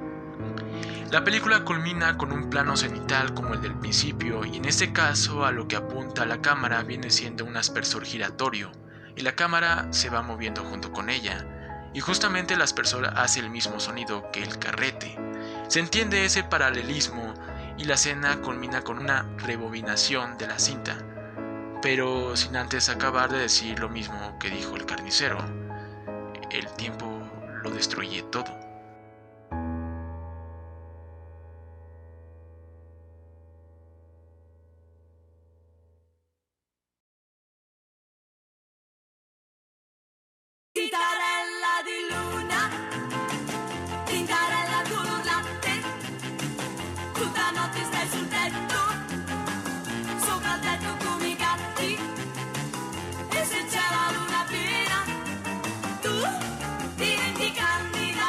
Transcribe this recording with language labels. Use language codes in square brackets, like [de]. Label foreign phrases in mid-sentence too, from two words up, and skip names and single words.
[es] La película culmina con un plano cenital como el del principio, y en este caso a lo que apunta la cámara viene siendo un aspersor giratorio, y la cámara se va moviendo junto con ella, y justamente el aspersor hace el mismo sonido que el carrete. Se entiende ese paralelismo y la escena culmina con una rebobinación de la cinta, pero sin antes acabar de decir lo mismo que dijo el carnicero: el tiempo lo destruye todo. [it] Tintarella di luna, tintarella tu latte, tutta notte stai sul tetto, sopra il tetto come i gatti, e se c'è la luna piena, tu diventi candida.